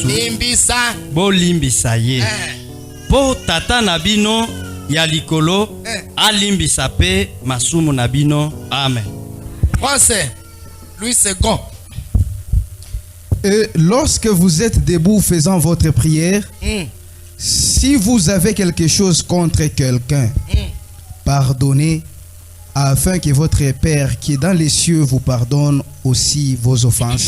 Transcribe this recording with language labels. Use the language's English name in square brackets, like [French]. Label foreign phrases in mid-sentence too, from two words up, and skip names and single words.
[Lingala] limbisa bolimbisa ye po tata na bino ya likolo alimbisa pe masumu na bino. Amen. [French] Français Louis II. Et lorsque vous êtes debout faisant votre prière, si vous avez quelque chose contre quelqu'un, pardonnez, afin que votre Père qui est dans les cieux vous pardonne aussi vos offenses.